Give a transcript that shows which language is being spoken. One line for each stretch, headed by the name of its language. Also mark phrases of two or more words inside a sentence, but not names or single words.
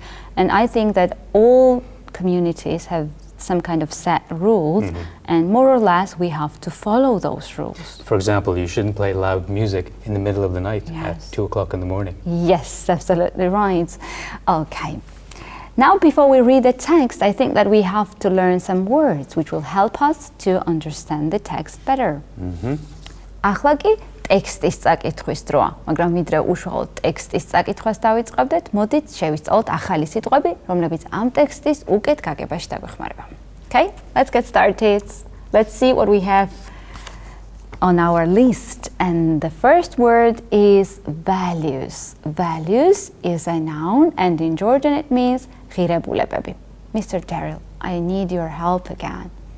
English: And I think that all communities have some kind of set rules, and more or less we have to follow those rules. For example, you shouldn't play loud music in the middle of the night at 2 o'clock in the morning. Yes, absolutely right. Okay. Now, before we read the text, I think that we have to learn some words which will help us to understand the text better.
Georgian: ახლა კი ტექსტის წაკითხვის დროა, მაგრამ ვიდრე უშუალოდ ტექსტის წაკითხვას დავიწყებდეთ, მოდით შევისწავლოთ ახალი სიტყვები, რომლებიც ამ ტექსტის უკეთ გაგებაში დაგვეხმარება.
English: Okay, let's get started. Let's see what we have on our list. And the first word is values. Values is a noun, and in Georgian it means ღირებულებები. Mr. Derill, I need your help again.